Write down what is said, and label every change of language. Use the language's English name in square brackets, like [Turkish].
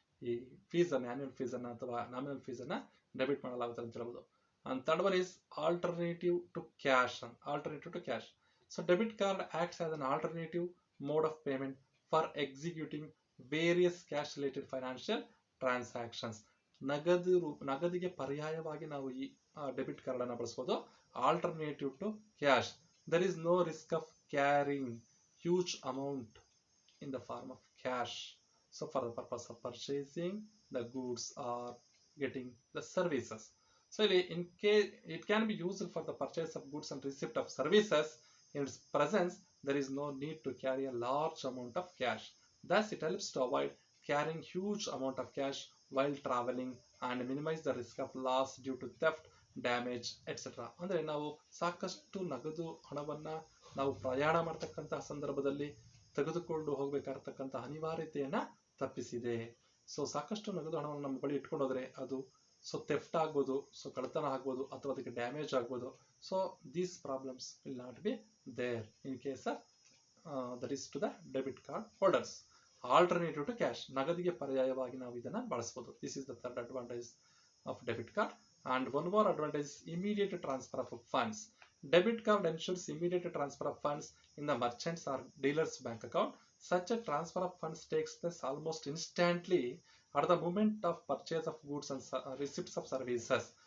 [Kannada] ಈ ಫೀಸನ್ನು ಆನ್ಯುವಲ್ ಫೀಸನ್ನು ಅಥವಾ nominal ಫೀಸನ್ನು debit ಮಾಡಲಾಗುತ್ತೆ ಅಂತ ಹೇಳ್ಬೋದು. [English] And third one is alternative to cash. Alternative to cash. So debit card acts as an alternative mode of payment for executing various cash related financial transactions. [Kannada] ನಗದಿಗೆ ಪರ್ಯಾಯವಾಗಿ ನಾವು ಈ debit card ಅನ್ನು ಬಳಸಬಹುದು. [English] Alternative to cash. There is no risk of carrying huge amount in the form of cash. So for the purpose of purchasing the goods or getting the services. So in case it can be used for the purchase of goods and receipt of services. In its presence, there is no need to carry a large amount of cash. Thus, it helps to avoid carrying huge amount of cash while traveling and minimize the risk of loss due to theft, damage, etc. [Kannada] ಅಂದರೆ ನಾವು ಸಾಕಷ್ಟು ನಗದು ಹಣವನ್ನ ನಾವು ಪ್ರಯಾಣ ಮಾಡತಕ್ಕಂತಹ ಸಂದರ್ಭದಲ್ಲಿ ತೆಗೆದುಕೊಂಡು ಹೋಗಬೇಕಾಗಿರತಕ್ಕಂತಹ ಅನಿವಾರ್ಯತೆಯನ್ನ ತಪ್ಪಿಸಿದೆ. ಸೊ ಸಾಕಷ್ಟು ನಗದು ಹಣವನ್ನು ನಮ್ಮ ಬಳಿ ಇಟ್ಕೊಂಡು ಹೋದ್ರೆ ಅದು ಥೆಫ್ಟ್ ಆಗ್ಬೋದು, ಕಳ್ಳತನ ಆಗ್ಬೋದು, ಅಥವಾ ಅದಕ್ಕೆ ಡ್ಯಾಮೇಜ್ ಆಗ್ಬೋದು. [English] So these problems will not be there in case of that is to the debit card holders. Alternative to cash, [Kannada] ನಗದಿಗೆ ಪರ್ಯಾಯವಾಗಿ ನಾವು ಇದನ್ನ ಬಳಸಬಹುದು. [English] This is the third advantage of debit card. And one more advantage is immediate transfer of funds. Debit card ensures immediate transfer of funds in the merchant's or dealer's bank account. Such a transfer of funds takes place almost instantly at the moment of purchase of goods and receipts of services.